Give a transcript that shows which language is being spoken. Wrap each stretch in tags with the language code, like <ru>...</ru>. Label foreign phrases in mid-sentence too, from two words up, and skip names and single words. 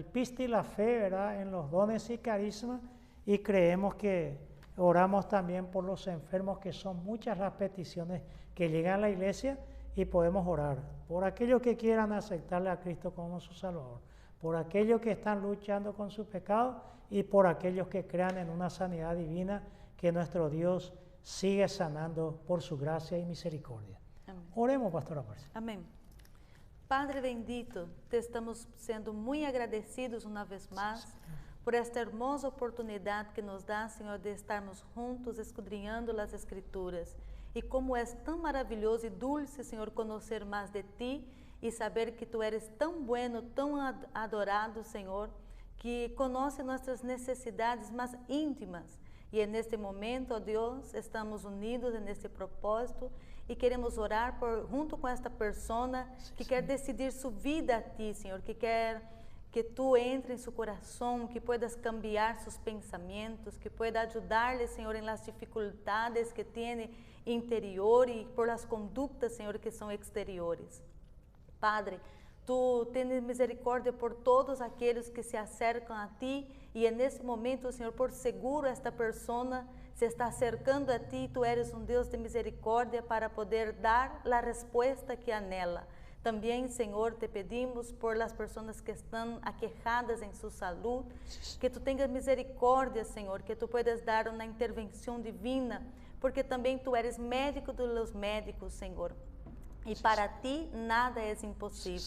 <es>piste y la fe, ¿verdad?, en los dones y carismas, y creemos que oramos también por los enfermos, que son muchas las peticiones que llegan a la iglesia, y podemos orar por aquellos que quieran aceptarle a Cristo como su Salvador, por aquellos que están luchando con su pecado y por aquellos que crean en una sanidad divina que nuestro Dios sigue sanando por su gracia y misericordia. Amén. Oremos, Pastora Marcia. Amén. Padre bendito, te estamos sendo muy agradecidos una vez más por esta hermosa oportunidad que nos dá, Senhor,</es> <pt>de estarmos juntos</pt> <es>escudriñando</es> <pt>as Escrituras. E como é tão maravilhoso e dulce, Senhor, conhecer mais de Ti e saber que</pt> <es>Tu eres</es> <pt>tão bueno, tão adorado, Senhor, que conhece nossas necessidades mais íntimas. E neste momento, ó Deus, estamos unidos neste propósito e queremos orar junto com esta pessoa que quer decidir sua vida a Ti, Senhor, que quer que Tu entre em seu coração,</pt> <es>que puedas cambiar</es> <pt>seus pensamentos,</pt> <es>que pueda</es> <pt>ajudar-lhe, Senhor, em las dificuldades que tem interior e por las conductas, Senhor, que são exteriores. Padre, Tu tens misericórdia por todos aqueles que se acercam a Ti e nesse momento, Senhor, por seguro esta pessoa se está acercando a Ti,</pt> <es>Tu eres</es> <pt>um Deus de misericórdia para poder dar a resposta que anela.</pt> <es>También, Señor, te pedimos por las personas que están aquejadas en su salud, que tú tengas misericordia, Señor, que tú puedas dar una intervención divina, porque también tú eres médico de los médicos, Señor. Y para ti nada es imposible.</es>